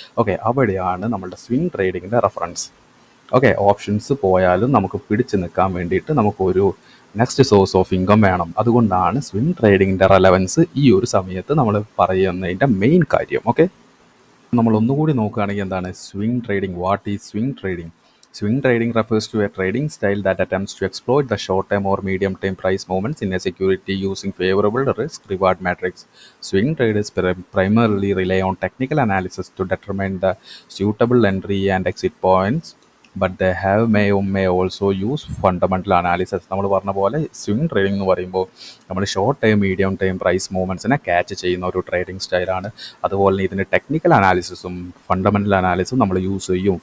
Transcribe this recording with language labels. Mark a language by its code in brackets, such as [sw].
[ml] Okay, അവിടെയാണ് നമ്മളുടെ swing ട്രേഡിങ്ങിൻ്റെ reference. Okay, options പോയാലും നമുക്ക് പിടിച്ചു നിൽക്കാൻ വേണ്ടിയിട്ട് നമുക്കൊരു നെക്സ്റ്റ് സോഴ്സ് ഓഫ് ഇൻകം വേണം. അതുകൊണ്ടാണ് സ്വിംഗ് ട്രേഡിങ്ങിൻ്റെ റെലവൻസ് ഈ ഒരു സമയത്ത് നമ്മൾ പറയുന്നതിൻ്റെ മെയിൻ കാര്യം. ഓക്കെ, നമ്മൾ ഒന്നുകൂടി നോക്കുകയാണെങ്കിൽ എന്താണ് swing trading? [en] What is swing trading? Swing trading refers to a trading style that attempts to exploit the short-term or medium-term price movements in a security using favorable risk-reward metrics. Swing traders primarily rely on technical analysis to determine the suitable entry and exit points, but they may also use fundamental analysis. [ml] നമ്മൾ പറഞ്ഞ പോലെ swing trading എന്ന് പറയുമ്പോൾ നമ്മൾ short time medium time price മൂവ്മെൻറ്റ്സിനെ catch ചെയ്യുന്ന ഒരു trading സ്റ്റൈലാണ്. അതുപോലെ തന്നെ ഇതിന് ടെക്നിക്കൽ അനാലിസിസും ഫണ്ടമെൻ്റൽ അനാലിസിസും നമ്മൾ യൂസ് ചെയ്യും.